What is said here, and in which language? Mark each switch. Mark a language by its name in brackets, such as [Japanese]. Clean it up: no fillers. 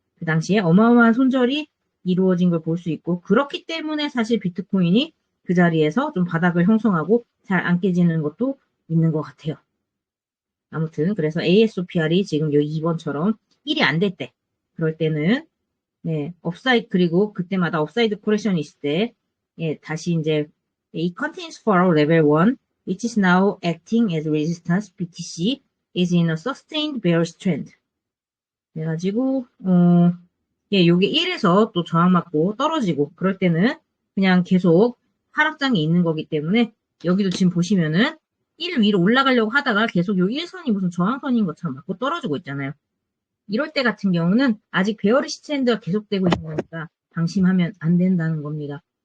[Korean] 그 당시에 어마어마한 손절이 이루어진 걸 볼 수 있고 그렇기 때문에 사실 비트코인이 그 자리에서 좀 바닥을 형성하고 잘 안 깨지는 것도 있는 것 같아요. 아무튼 그래서 ASOPR이 지금 요 2번처럼 1이 안 될 때 그럴 때는 네, 업사이드, 그리고 그때마다 업사이드 코렉션이 있을 때, 예, 다시 이제, [English] it continues for level 1, which is now acting as resistance, BTC, is in a sustained bearish trend. [Korean] 그래가지고, 예, 요게 1에서 또 저항 맞고 떨어지고, 그럴 때는 그냥 계속 하락장이 있는 거기 때문에, 여기도 지금 보시면은, 1 위로 올라가려고 하다가 계속 요 1선이 무슨 저항선인 것처럼 맞고 떨어지고 있잖아요. 이럴 때 같은 경우는 아직 베어리시 트렌드가 계속되고 있는 거니까 방심하면 안 된다는 겁니다.